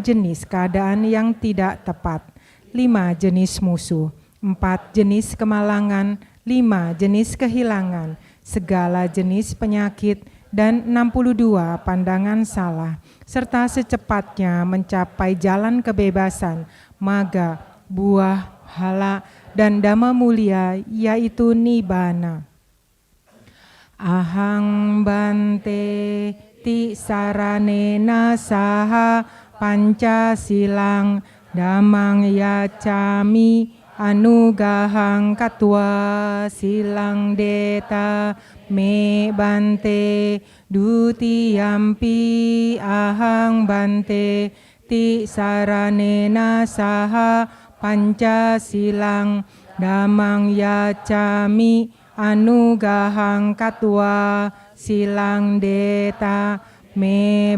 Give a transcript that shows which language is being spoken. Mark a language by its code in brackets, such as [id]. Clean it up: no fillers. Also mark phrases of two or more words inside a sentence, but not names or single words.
[id] jenis keadaan yang tidak tepat, 5 jenis musuh, 4 jenis kemalangan, 5 jenis kehilangan, segala jenis penyakit, dan 62 pandangan salah, serta secepatnya mencapai jalan kebebasan, maga, buah, hala, dan dhamma mulia, yaitu nibbana. [pi] Ahang Bante Tisaranena saha Pancasilang dhammang yacami anugahang katwa silang deta me Bante dutiyampi ahang Bante Tisaranena saha Pancasilang dhammang yacami anugahang katwa silang deta me